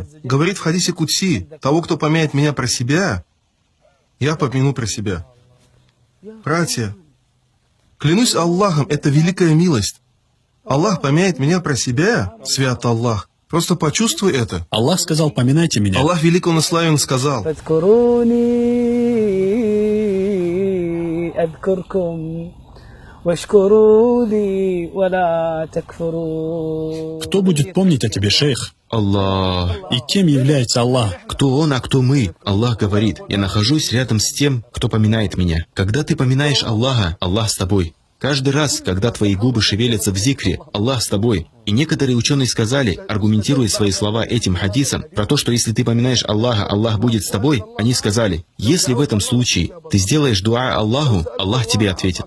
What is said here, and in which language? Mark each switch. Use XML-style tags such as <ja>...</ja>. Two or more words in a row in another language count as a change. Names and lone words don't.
<ru>Говорит в хадисе Кудси: того, кто помянет меня про себя, я помяну про себя. Братья, клянусь Аллахом, это великая милость. Аллах помянет меня про себя, свят Аллах. Просто почувствуй это. Аллах сказал: поминайте меня. Аллах велик, Он и славен сказал:</ru> <ar>أذكركم واشكروا لي ولا تكفروا.</ar> <ru>Кто будет помнить о тебе, шейх? Аллах. И кем является Аллах? Кто он, а кто мы? Аллах говорит: я нахожусь рядом с тем, кто поминает меня. Когда ты поминаешь Аллаха, Аллах с тобой. Каждый раз, когда твои губы шевелятся в зикре, Аллах с тобой. И некоторые ученые сказали, аргументируя свои слова этим хадисом, про то, что если ты поминаешь Аллаха, Аллах будет с тобой, они сказали: если в этом случае ты сделаешь дуа Аллаху, Аллах тебе ответит.</ru>